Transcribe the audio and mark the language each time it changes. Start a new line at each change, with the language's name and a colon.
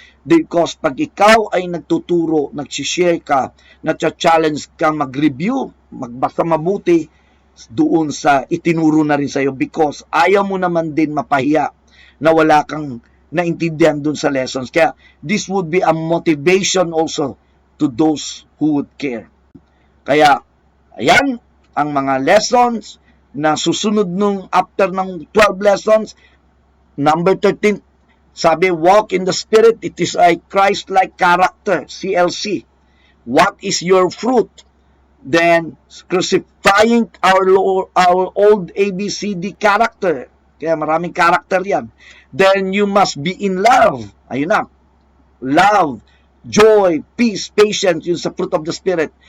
Filipino: Because pag ikaw ay nagtuturo, nagsishare ka, nagcha-challenge kang mag-review, magbasa mabuti, doon sa itinuro na rin sa'yo because ayaw mo naman din mapahiya na wala kang naintindihan doon sa lessons.
English: Kaya this would be a motivation also to those who would care.
Filipino: Kaya ayan ang mga lessons na susunod nung after ng 12 lessons.
English: Number 13, sabi, walk in the Spirit. It is a Christ-like character, CLC. What is your fruit? Then, crucifying our old ABCD character.
Filipino: Kaya maraming character yan.
English: Then, you must be in love.
Filipino: Ayun na.
English: Love, joy, peace, patience, yun sa fruit of the Spirit.